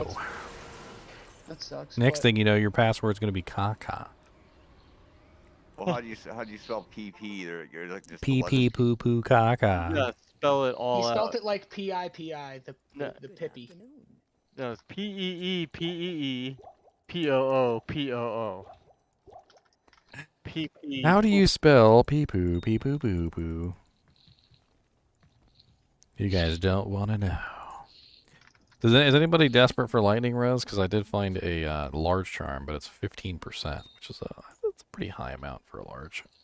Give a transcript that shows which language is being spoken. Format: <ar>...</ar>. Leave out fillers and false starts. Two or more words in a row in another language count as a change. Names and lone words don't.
<en>That sucks. Next but- thing you know, your password's going to be caca. Well, how do you spell PP? You're like just Pee pee poo poo caca. Yeah, spell it all He spelled out. it like P-I-P-I, the Pippy. No, it's P-E-E-P-E-E-P-O-O-P-O-O. P-P. How do you spell pee poo poo poo? You guys don't want to know. Is anybody desperate for lightning res? Because I did find a large charm, but it's 15%, which is that's a pretty high amount for a large.</en>